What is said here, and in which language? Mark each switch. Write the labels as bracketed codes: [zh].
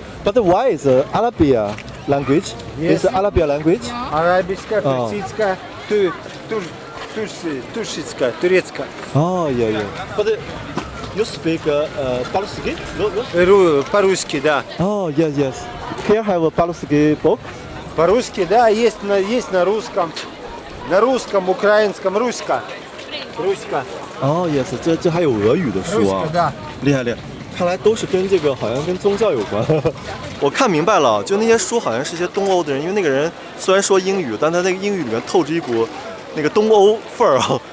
[en] But why is Arabia language? Yes. Is Arabia language? [ru] Арабская, А. персидская, турецкая, турецкая. [en] Oh, yeah. But you speak Baluski? [ru] По-русски, да. [en] Oh, yes. Here have a Baluski book. [ru] По-русски, да, есть на русском. На русском, украинском, руська. [en] Oh, yes， [zh] 这还有俄语的书啊 [ru] Руська, да. [zh] 厉害！看来都是跟这个好像跟宗教有关。我看明白了，就那些书好像是一些东欧的人，因为那个人虽然说英语，但他那个英语里面透着一股那个东欧范儿啊。